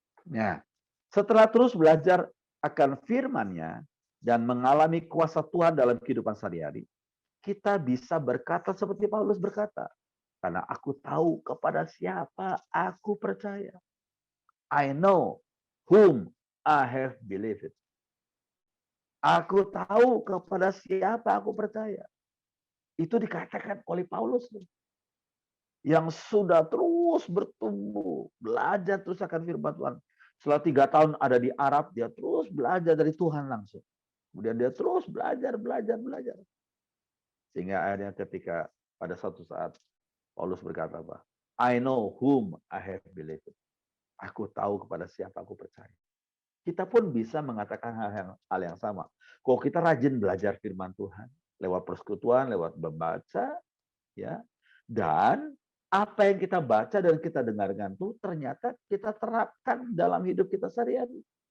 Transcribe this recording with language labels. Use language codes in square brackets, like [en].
[id] Ya, setelah terus belajar akan firman-Nya dan mengalami kuasa Tuhan dalam kehidupan sehari-hari, kita bisa berkata seperti Paulus berkata, karena aku tahu kepada siapa aku percaya. [en] I know whom I have believed. [id] Aku tahu kepada siapa aku percaya. Itu dikatakan oleh Paulus. Yang sudah terus bertumbuh, belajar terus akan firman Tuhan. Setelah 3 tahun ada di Arab, dia terus belajar dari Tuhan langsung. Kemudian dia terus belajar. Sehingga akhirnya ketika pada suatu saat Paulus berkata apa? [en] I know whom I have believed. [id] Aku tahu kepada siapa aku percaya. Kita pun bisa mengatakan hal yang sama. Kalau kita rajin belajar firman Tuhan, lewat persekutuan, lewat membaca, ya. Dan apa yang kita baca dan kita dengarkan itu ternyata kita terapkan dalam hidup kita sehari-hari.